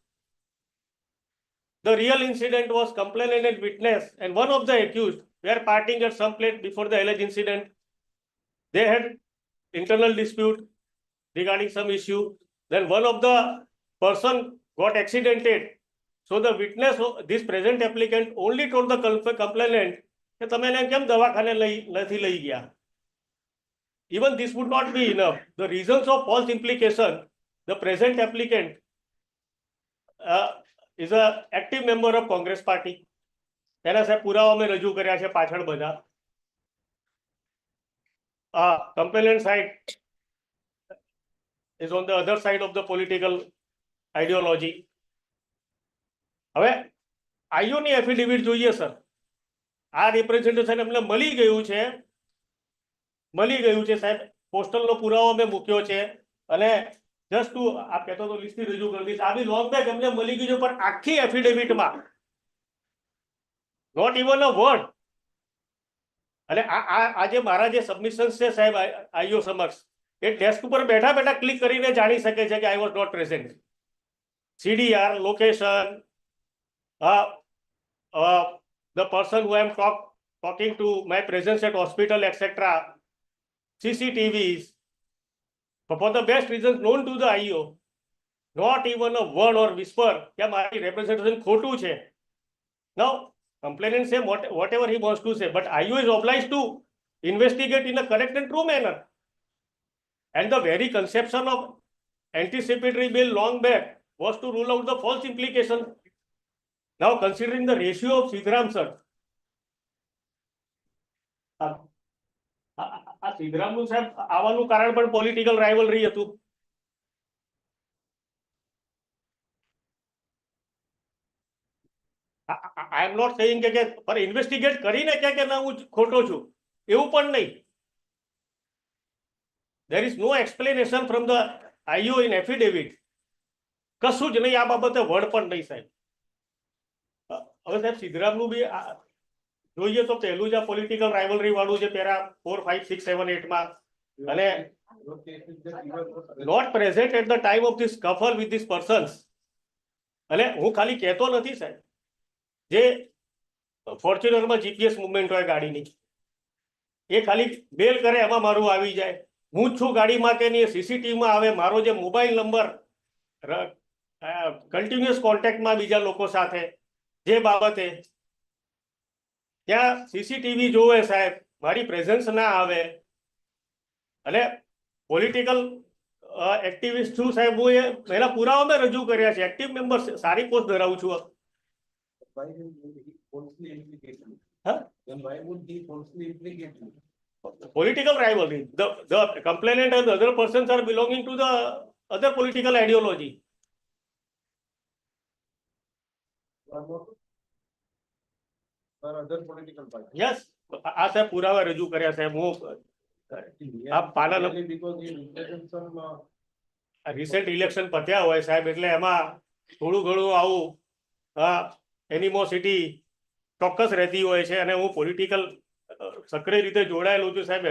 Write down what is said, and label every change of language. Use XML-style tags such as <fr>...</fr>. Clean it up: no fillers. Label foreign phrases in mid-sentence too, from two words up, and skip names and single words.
<en>The real incident was complainant and witness, and one of the accused were partying at some place before the alleged incident. They had internal dispute regarding some issue. Then one of the person got accidented. So the witness, this present applicant, only told the complainant that</en> <gu>તમે એને કેમ દવાખાને નથી લઈ ગયા.</gu> <en>Even this would not be enough. The reasons of false implication, the present applicant is an active member of Congress party.</en> <gu>એના સાહેબ પુરાવા અમે રજૂ કર્યા છે પાછળ બધા.</gu> <en>Complainant side is on the other side of the political ideology.</en> <gu>હવે આઈઓની એફિડેવિટ જોઈએ સર. આ રિપ્રેઝેન્ટેશન અમને મળી ગયું છે સાહેબ, પોસ્ટલનો પુરાવો અમે મૂક્યો છે, અને</gu> <en>just to</en> <gu>આ કહેતો તો લિસ્ટથી રજૂ કરી દઈશ. આ</gu> <en>be long back</en> <gu>અમને મળી ગયું છે, પણ આખી એફિડેવિટમાં</gu> <en>not even a word.</en> <gu>અને આ જે મારા જે સબમિશન્સ છે સાહેબ આઈઓ સમક્ષ, એ ડેસ્ક ઉપર બેઠા બેઠા ક્લિક કરીને જાણી શકે છે કે</gu> <en>I was not present. CDR location, the person who I am talking to, my presence at hospital, etc., CCTVs, for the best reasons known to the IO, not even a word or whisper</en> <gu>કે મારી representation ખોટું છે.</gu> <en>Now, complainant say whatever he wants to say, but IO is obliged to investigate in a correct and true manner. And the very conception of anticipatory bail long back was to rule out the false implication. Now, considering the ratio of Sidram, sir,</en> <gu>સિદ્ધરામનું સાહેબ આવવાનું કારણ પણ</gu> <en>political rivalry</en> <gu>હતું.</gu> <en>I am not saying</en> <gu>કે પર ઇન્વેસ્ટિગેટ કરીને કે ના હું ખોટો છું, એવું પણ નહીં.</gu> <en>There is no explanation from the IO in affidavit.</en> <gu>કશું જ નહીં, આ બાબતે વર્ડ પણ નહીં સાહેબ. હવે સાહેબ સિદ્ધરામનું બી જોઈએ તો પહેલું જ આ</gu> <en>political rivalry</en> <gu>વાળું છે પેરા 4, 5, 6, 7, 8 માં, અને</gu> <en>not present at the time of this scuffle with these persons.</en> <gu>અને હું ખાલી કહેતો નથી સાહેબ, જે ફોર્ચ્યુનરમાં</gu> <en>GPS movement</en> <gu>હોય ગાડીની, એ ખાલી બેલ કરે એમાં મારું આવી જાય, હું જ છું ગાડીમાં કે નહીં સીસીટીવીમાં આવે, મારો જે મોબાઈલ નંબર</gu> <en>continuous contact</en> <gu>બીજા લોકો સાથે, જે બાબતે ત્યાં સીસીટીવી જોવે સાહેબ, મારી પ્રેઝન્સ ના આવે, અને</gu> <en>political activist</en> <gu>છું સાહેબ, હું એના પુરાવા મેં રજૂ કર્યા છે,</gu> <en>active member</en> <gu>સારી પોસ્ટ ધરાવું છું.</gu> <en>Political rivalry. The complainant and the other persons are belonging to the other political ideology. Other political party. Yes,</en> <gu>આ સાહેબ પુરાવા રજૂ કર્યા સાહેબ. હું આ પાના</gu> <en>recent election</en> <gu>પત્યા હોય સાહેબ, એટલે એમાં થોડું ઘણું આવું એનિમોસિટી ચોક્કસ રહેતી હોય છે, અને હું પોલિટિકલ સક્રિય રીતે જોડાયેલું છું સાહેબ.</gu>